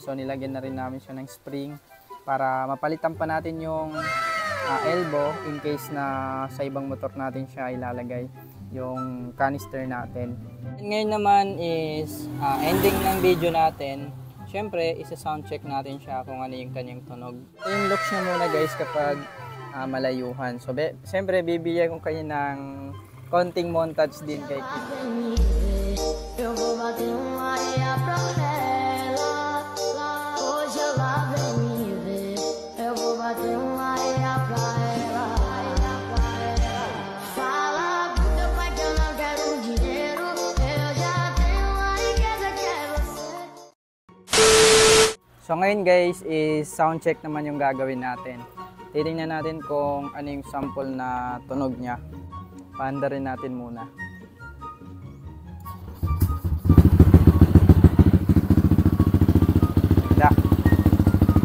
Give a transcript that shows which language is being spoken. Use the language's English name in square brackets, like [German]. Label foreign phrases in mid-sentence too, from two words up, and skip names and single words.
[Filipino] So nilagyan na rin namin siya ng spring para mapalitan pa natin yung elbow [English] in case [Filipino] na sa ibang motor natin siya ilalagay yung canister natin. And ngayon naman is ending ng video natin. Syempre, isa- [English] sound check [Filipino] natin siya kung ano yung kanyang tunog. Ito yung looks niya muna guys kapag malayuhan. So, syempre, bibigyan ko kayo ng konting montage din kay King. [Portuguese] Eu vou bater areia pra ela. Hoje ela vem me ver. Eu vou bater areia pra ela. Fala pro teu pai que eu não quero dinheiro. Eu já tenho a riqueza que é você. [Filipino] So ngayon guys is [English] sound check [Filipino] naman yung gagawin natin. Titingnan natin kung ano yung sample na tunog niya. Paanda rin natin muna. Da.